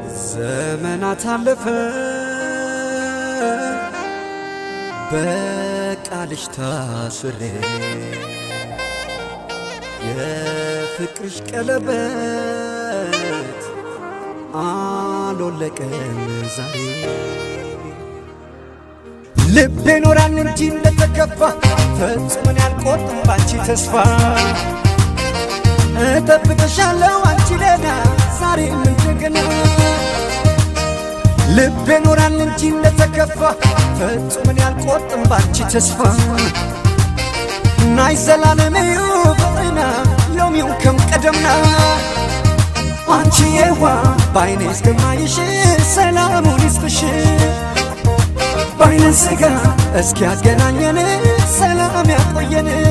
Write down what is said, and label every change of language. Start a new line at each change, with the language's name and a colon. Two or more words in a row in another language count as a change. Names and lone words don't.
Amharic: ዘመናት አለፈ በቃልሽ ታስሬ የፍቅርሽ ቀለበት አልወለቀም ዛሬ። ልቤ ኖራል እንጂ እንደተከፋ ፈጽሞ እኔ አልቆርጥም ባንቺ ተስፋ። እጠብቅሻለሁ አንቺ ደህና ዛሬም እንደገና። ልቤ ኖራል እንጂ እንደተከፋ ፈጽሞ እኔ አልቆርጥም ባንቺ ተስፋ።
Tigrinya: ናይ ዘላለም እዩ ፍቅርና ሎሚው ከም ቀደምና።
Amharic: አንቺ የዋ ባይኔ እስከማይሽ ሰላሙን ይስጥሽ። ባይነ ስጋ እስኪ ያገናኘን ሰላም ያቆየን።